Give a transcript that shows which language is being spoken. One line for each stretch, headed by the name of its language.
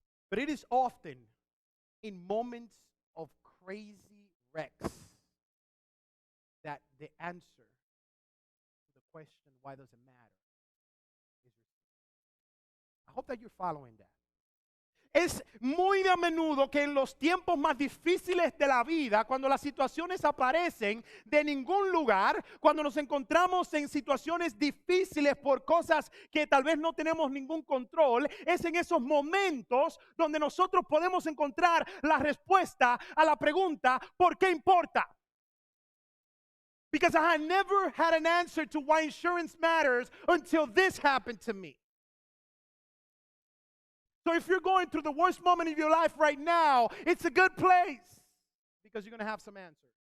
English: But it is often in moments of crazy wrecks that the answer to the question, why does it matter, is received. I hope that you're following that.
Spanish: Es muy a menudo que en los tiempos más difíciles de la vida, cuando las situaciones aparecen de ningún lugar, cuando nos encontramos en situaciones difíciles por cosas que tal vez no tenemos ningún control, es en esos momentos donde nosotros podemos encontrar la respuesta a la pregunta, ¿por qué importa?
English: Because I had never had an answer to why insurance matters until this happened to me. So if you're going through the worst moment of your life right now, it's a good place because you're going to have some answers.